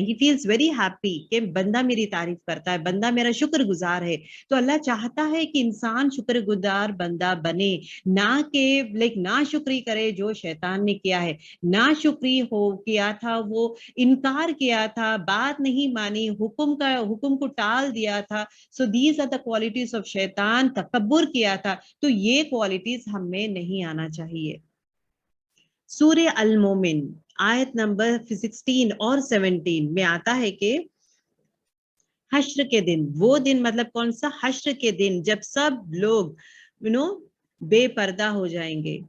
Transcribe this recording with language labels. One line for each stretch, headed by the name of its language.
English: he feels very happy
Urdu: کہ بندہ میری تعریف کرتا ہے, بندہ میرا شکر گزار ہے. تو اللہ چاہتا ہے کہ انسان شکر گزار بندہ بنے, نہ کہ نا شکری کرے جو شیطان نے کیا ہے. نا شکری کیا تھا, وہ انکار کیا تھا, بات نہیں مانی, حکم کو ٹال دیا تھا.
English: So these are the qualities of شیطان.
Urdu: تکبر کیا تھا. تو یہ کوالٹیز ہم میں نہیں آنا چاہیے. سورہ المومن آیت نمبر 16 اور 17 میں آتا ہے کہ حشر کے دن, وہ دن مطلب کون سا؟ حشر کے دن, جب سب لوگ بے پردہ ہو جائیں گے.